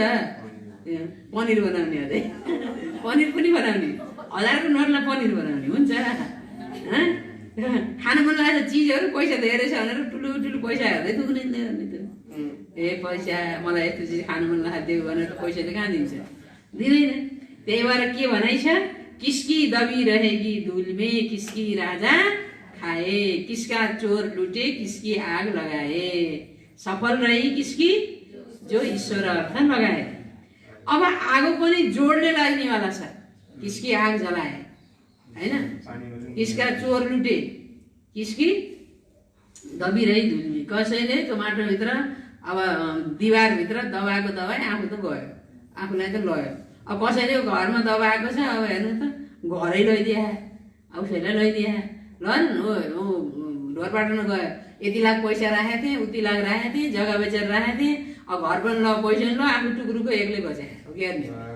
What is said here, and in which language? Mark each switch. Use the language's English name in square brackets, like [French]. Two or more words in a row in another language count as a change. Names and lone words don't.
[Nepali] पनिर बनाउने अझै पनिर पनि बनाउने, 1000को नोटलाई पनिर बनाउने हुन्छ। खानु मन लागेको चिजहरू पैसा धेरै छ भनेर ठुलो पैसा हेर्दै दुख्दैन त। पैसा मलाई यस्तो चिज खानु मन लाग्यो भनेर पैसाले कहाँ दिन्छ? दिँदैन। त्यही भएर के भनाइ छ? [Hindi] किसकी दबी रहेगी धूल में किसकी राजा खाए, किसका चोर लुटे किसकी आग लगाए, सफल रही किसकी जो ईश्वर अर्थ लगाए। [Nepali] अब आगो पनि जोडले लाग्नेवाला छ, [Hindi] किसकी आग जलाए होइन, किसका चोर लुटे किसकी दबी रही धूल में। [Nepali] कसैले त्यो माटोभित्र अब दिवारभित्र दबाएको दबाई आफू त गयो, आफूलाई त लयो। अब कसैले घरमा दबाएको छ, अब हेर्नु त घरै लैदिया, उसैलाई लैदिया, लन ढोरपाटनमा गयो, यति लाख पैसा राखेको थिएँ, उति लाख राखेको थिएँ, जग्गा बेचेर राखेको थिएँ, अब घर पनि ल, पैसा ल, आफू टुक्रुको एक्लै बचाए हो के गर्ने?